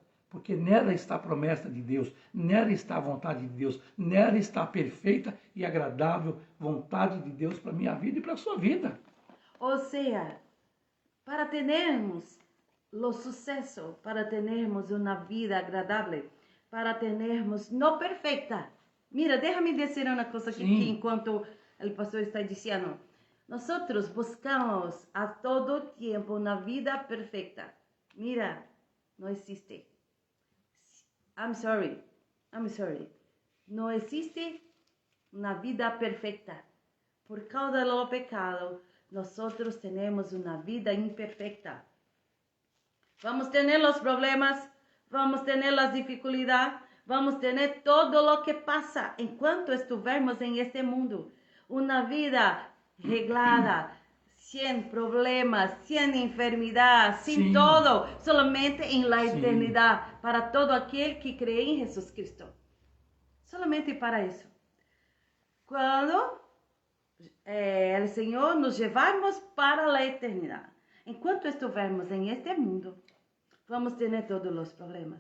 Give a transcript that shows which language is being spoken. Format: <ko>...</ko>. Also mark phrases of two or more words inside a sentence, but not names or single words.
<pt>Nela, porque nela está a promessa de Deus, nela está a vontade de Deus, nela está a perfeita e agradável vontade de Deus para a minha vida e para a sua vida. Ou seja, para termos o sucesso, para termos uma vida agradável, para termos não perfeita.</pt> <es>Mira, déjame</es> <pt>dizer uma coisa que enquanto o pastor está dizendo. Nós buscamos a todo tempo uma vida perfeita. Mira, não existe.</pt> <en>I'm sorry.</en> <pt>Não existe uma vida perfeita. Por causa do pecado, nós temos uma vida imperfeita. Vamos ter os problemas, vamos ter as dificuldades, vamos ter todo o que passa enquanto estivermos em este mundo. Uma vida reglada, sem problemas, sem enfermidade, sem todo, solamente em la eternidade, para todo aquele que crê em Jesus Cristo. Solamente para isso. Quando o Senhor nos levarmos para a eternidade, enquanto estivermos em este mundo, vamos ter todos os problemas.</pt>